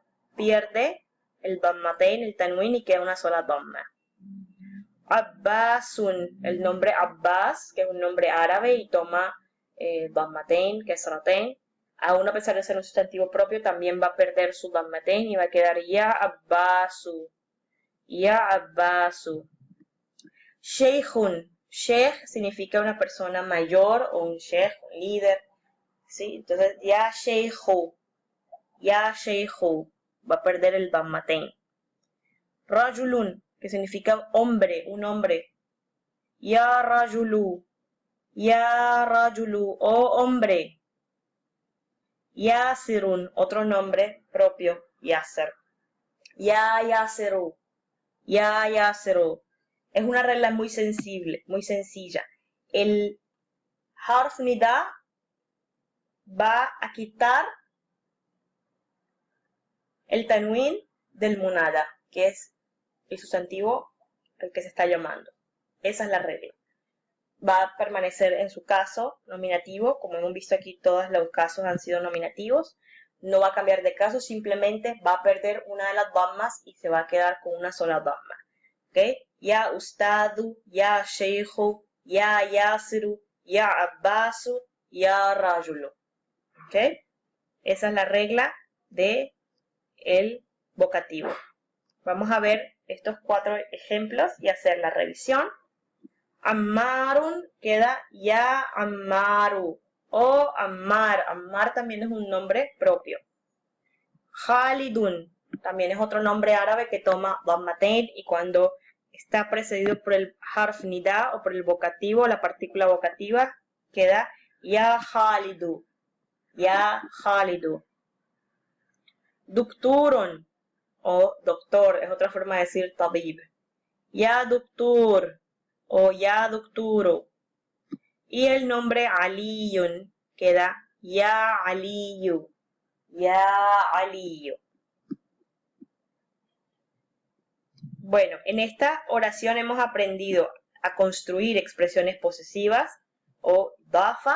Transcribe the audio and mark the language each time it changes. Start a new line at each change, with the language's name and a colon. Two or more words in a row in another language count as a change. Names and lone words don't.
Spanish: Pierde el dammatain, el tanwin, y queda una sola damma. Abbasun, el nombre Abbas, que es un nombre árabe y toma dammatain, kasratain. Aún a pesar de ser un sustantivo propio, también va a perder su dammatain y va a quedar
Arabic: يا عباسُ. يا عباسُ. شيخٌ.
Spanish: Sheikh significa una persona mayor o un sheikh, un líder. ¿Sí? Entonces,
Arabic: يا شيخُ. يا شيخُ.
Spanish: Va a perder el dammatain. Rajulun, que significa hombre, un hombre.
Arabic: يا رجلُ. يا رجلُ,
Spanish: oh hombre. Yasirun, otro nombre propio, Yasser.
Arabic: يا ياسرُ. يا ياسرُ.
Spanish: Es una regla muy sensible, muy sencilla. El
Arabic: حرف نداء
Spanish: va a quitar el tanwin del munada, que es el sustantivo al que se está llamando. Esa es la regla. Va a permanecer en su caso nominativo, como hemos visto aquí todos los casos han sido nominativos. No va a cambiar de caso, simplemente va a perder una de las dammas y se va a quedar con una sola damma. ¿Okay?
Arabic: يا أستاذُ، يا شيخُ، يا ياسرُ، يا عباسُ، يا رجلُ.
Spanish: ¿Okay? Esa es la regla de el vocativo. Vamos a ver estos 4 ejemplos y hacer la revisión. Ammarun queda
Arabic: يا عمارُ
Spanish: o Ammar. Ammar también es un nombre propio. Khalidun también es otro nombre árabe que toma dammatain y cuando está precedido por el
Arabic: حرف نداء
Spanish: o por el vocativo, la partícula vocativa, queda
Arabic: يا خالدُ. يا خالدُ.
Spanish: Dukturun o doctor, es otra forma de decir tabib.
Arabic: يا دكتور o يا دكتورُ.
Spanish: Y el nombre Aliyun queda
Arabic: يا عليُّ. يا عليُّ.
Spanish: Bueno, en esta oración hemos aprendido a construir expresiones posesivas o dafa.